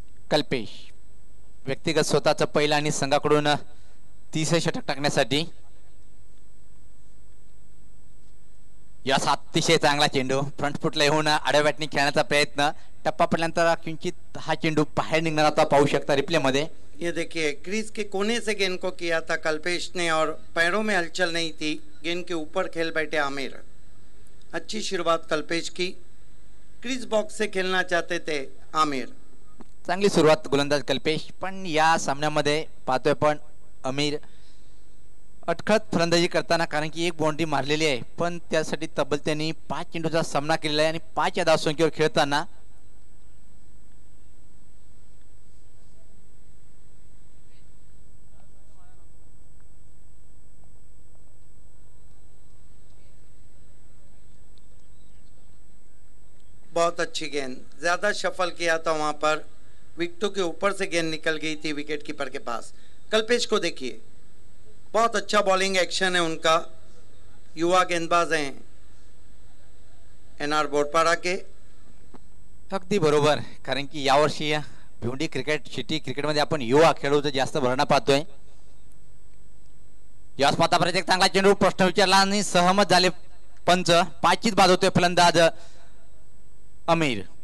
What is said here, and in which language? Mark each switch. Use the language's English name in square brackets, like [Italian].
[Marathi] कल्पेश व्यक्तिगत स्वतःचा पहिला आणि संघाकडून 30 षटक टाकण्यासाठी यास अतिशय चांगला चेंडू फ्रंट फुटला येऊन आडव्या बॅटने खेळण्याचा प्रयत्न टप्पा पडल्यानंतर किंचित हा चेंडू बाहेर निघणार होता। पाहू शकता रिप्ले मध्ये [Hindi] ये देखिए क्रीज के कोने से गेंद को किया था कल्पेश ने और पैरों में हलचल नहीं थी, गेंद के ऊपर खेल बैठे आमिर। अच्छी शुरुआत कल्पेश की, क्रीज बॉक्स से खेलना चाहते थे आमिर। [Marathi] चांगली सुरुवात गोलंदाज कल्पेश, पण या सामन्यामध्ये पाहतोय पण आमिर अटखळत फलंदाजी करताना कारण की एक बाउंड्री मारलेली आहे पण त्यासाठी तब्बल त्यांनी 5 चेंडूचा सामना केलेला आहे आणि 5 या धावसंख्येवर खेळताना [Hindi] बहुत अच्छी गेंद, ज्यादा शफल किया था वहां पर, विकेटों के ऊपर से गेंद निकल गई थी विकेट कीपर के पास। कल्पेश को देखिए, बहुत अच्छा बॉलिंग एक्शन है उनका, युवा गेंदबाज हैं एनआर बोरपाड़ा के। [Marathi] अगदी बरोबर, कारण की यावर्षी भिवंडी क्रिकेट सिटी क्रिकेटमध्ये आपण युवा खेळाडूचा जास्त भरणा पाहतोय। यास मातापर्यंत एक चांगला चेंडू प्रश्न विचारला आणि सहमत झाले पंच। 5चीच बाद होतोय फलंदाज आमिर।